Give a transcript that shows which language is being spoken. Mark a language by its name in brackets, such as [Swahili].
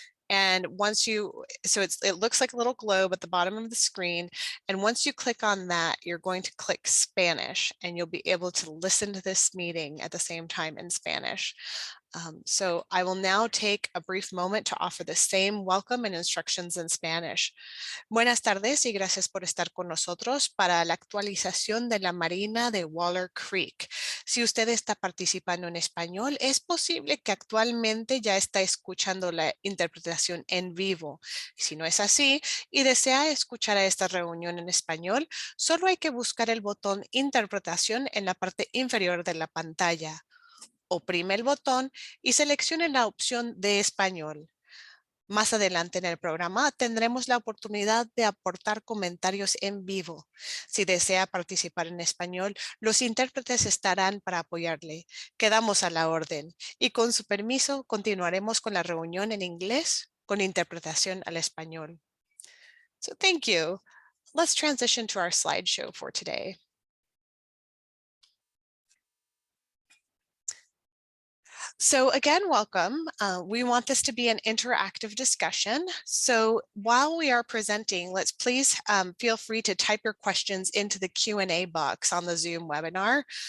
[English] And once it looks like a little globe at the bottom of the screen. And once you click on that, you're going to click Spanish, and you'll be able to listen to this meeting at the same time in Spanish. So I will now take a brief moment to offer the same welcome and instructions in Spanish. [Spanish] Buenas tardes y gracias por estar con nosotros para la actualización de la Marina de Waller Creek. Si usted está participando en español, es posible que actualmente ya está escuchando la interpretación en vivo. Si no es así y desea escuchar a esta reunión en español, solo hay que buscar el botón Interpretación en la parte inferior de la pantalla. Oprime el botón y seleccione la opción de español. Más adelante en el programa tendremos la oportunidad de aportar comentarios en vivo. Si desea participar en español, los intérpretes estarán para apoyarle. Quedamos a la orden y con su permiso continuaremos con la reunión en inglés con interpretación al español. [English] So thank you. Let's transition to our slideshow for today. So again, welcome. We want this to be an interactive discussion. So while we are presenting, let's please feel free to type your questions into the Q&A box on the Zoom webinar.